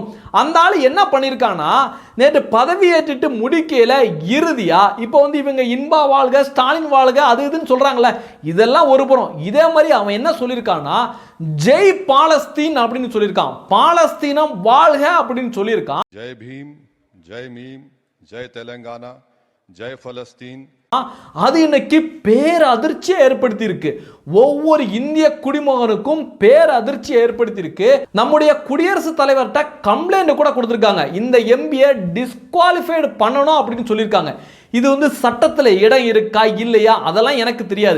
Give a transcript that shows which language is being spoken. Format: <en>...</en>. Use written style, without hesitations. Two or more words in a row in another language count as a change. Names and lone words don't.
<ta>அந்த ஆள் என்ன பண்ணியிருக்கான்னா, நேற்று பதவி ஏற்றுட்டு முடிக்கையில இறுதியா இப்போ இவங்க இன்பா வாழ்க ஸ்டாலின் வாழ்க அது இதுன்னு சொல்றாங்களே, இதெல்லாம் ஒரு புறம். இதே மாதிரி அவன் என்ன சொல்லியிருக்கான்னா, ஜெய் பாலஸ்தீன் அப்படின்னு சொல்லியிருக்கான். பாலஸ்தீனம் வாழ்க அப்படின்னு சொல்லியிருக்கான்.</ta> <hi>जय भीम, जय मीम, जय तेलंगाना, जय फलस्तीन.</hi> <ta>அது இன்னைக்கு பேரதிர்ச்சியை ஏற்படுத்தி இருக்கு. ஒவ்வொரு இந்திய குடிமகனுக்கும் பேரதிர்ச்சியை ஏற்படுத்தி இருக்கு. நம்முடைய குடியரசுத் தலைவர்கிட்ட கம்ப்ளைண்ட் கூட கொடுத்திருக்காங்க. இந்த எம்பியை டிஸ்குவாலிஃபைடு பண்ணணும் அப்படின்னு சொல்லியிருக்காங்க. இது சட்டத்தில் இடம் இருக்கா இல்லையா அதெல்லாம் எனக்கு தெரியாது.</ta>